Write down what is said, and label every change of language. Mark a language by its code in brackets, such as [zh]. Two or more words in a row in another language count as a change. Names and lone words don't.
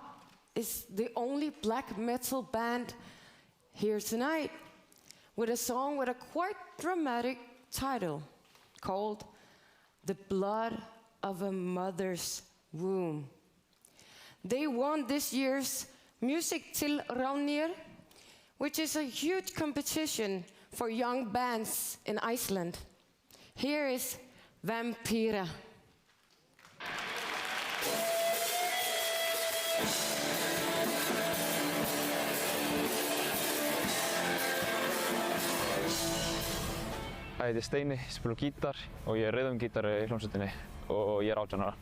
[en] Is the only black metal band here tonight with a song with a quite dramatic title called The Blood of a Mother's Womb. They won this year's Music til Raunir, which is a huge competition for young bands in Iceland. Here is Vampira. [is] Ég heiti Steini, spila gítar og ég rhythmgítari í hljómsveitinni og ég 18 ára.